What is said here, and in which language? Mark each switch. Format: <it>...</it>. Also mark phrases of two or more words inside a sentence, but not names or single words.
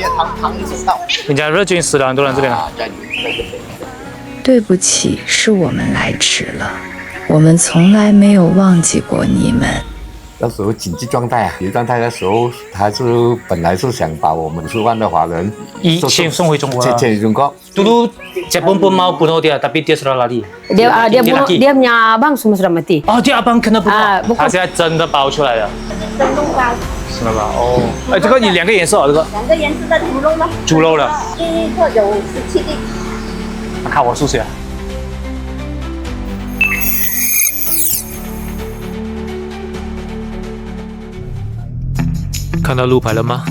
<zh>人家日军死了很多人这边了。对不起，是我们来迟了，我们从来没有忘记过你们。那时候紧急状态的时候，他本来是想把我们10万的华人先送回中国。先中国。</zh> <ms>Dulu Jepun pun mau bunuh dia, tapi dia sudah lari. Dia punya abang semua sudah mati. Oh, dia abang kena bunuh.</ms> <zh>他现在真的包出来了。生肉包。是吗？哦。哎，这个你2个颜色这个。 2个颜色的猪肉吗？猪肉的。一个有17粒。看我数学。看到路牌了吗？</zh>